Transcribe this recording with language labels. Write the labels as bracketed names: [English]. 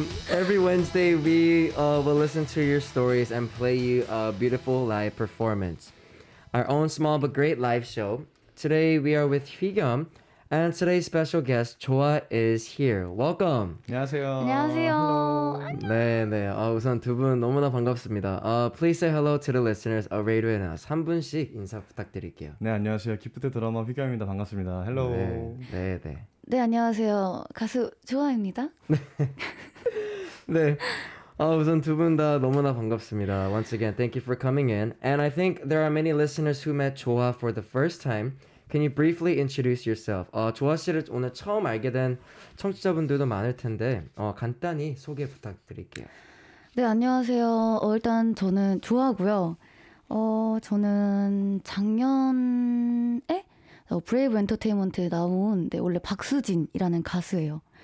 [English] Every Wednesday we will listen to your stories and play you a beautiful live performance. Our own small but great live show. Today we are with Hwigyum, and today's special guest JOHA is here. Welcome. [Korean] 안녕하세요. 안녕하세요. 네. 우선 두 분 너무나 반갑습니다. [English] Please say hello to the listeners of Radio and Us. [Korean] 한 분씩 인사 부탁드릴게요. 네, 안녕하세요. 기프트 드라마 휘겸입니다. 반갑습니다. 헬로. 네. 네, 안녕하세요. 가수 조아입니다. 네. 우선 두 분 다 너무나 반갑습니다. [English] Once again, thank you for coming in. And I think there are many listeners who met JOHA for the first time. Can you briefly introduce yourself? [Korean] 조아 씨를 오늘 처음 알게 된 청취자분들도 많을 텐데 간단히 소개 부탁드릴게요. 네, 안녕하세요. 일단 저는 조아고요. 저는 작년에 브레이브 엔터테인먼트에 나온 원래 박수진이라는 가수예요.